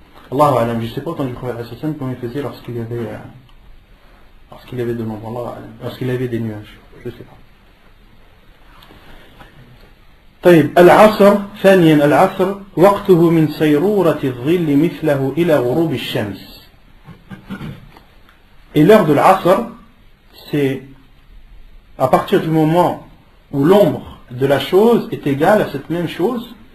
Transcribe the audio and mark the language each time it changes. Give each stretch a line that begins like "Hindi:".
French: Allahu Alam, je ne sais pas autant du prophète comment il faisait lorsqu'il y avait de l'ombre, Allahu Alam, lorsqu'il y avait des nuages, je ne sais pas.
Arabic: طيب العصر ثانيا العصر وقته من سيرورة الظل مثله إلى غروب الشمس.
French: Et l'heure de l'Asr, c'est à partir du moment où l'ombre de la chose est égale à cette même chose